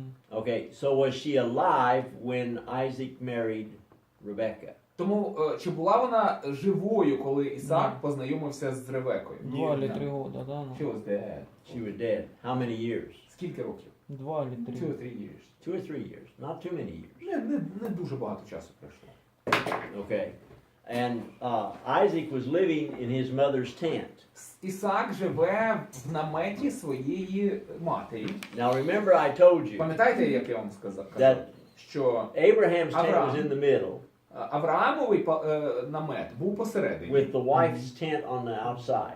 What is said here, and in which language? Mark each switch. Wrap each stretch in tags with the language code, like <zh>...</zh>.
<en>Okay, so was she alive when Isaac married Rebecca?</en> <uk>Тому чи була вона живою, коли Ісаак познайомився з Ревекою?</uk> <ru>2 или 3 года, да?</ru> <en>She was dead. She was dead. How many years?</en> <uk>Скільки років?</uk> <ru>2 или 3.</ru> <en>2 or 3 years. 2 or 3 years. Not too many years.</en> <uk>Не дуже багато часу пройшло.</uk> <en>Okay. And Isaac was living in his mother's tent.</en> <uk>Ісаак живе в наметі своєї матері.</uk> <en>Now remember I told you</en> <uk>Пам'ятаєте, як я вам сказав?</uk> <en>that</en> <uk>Що</uk> <en>Abraham's tent was in the middle</en> <uk>Авраамовий намет був посередині,</uk> <en>with the wife's tent on the outside.</en>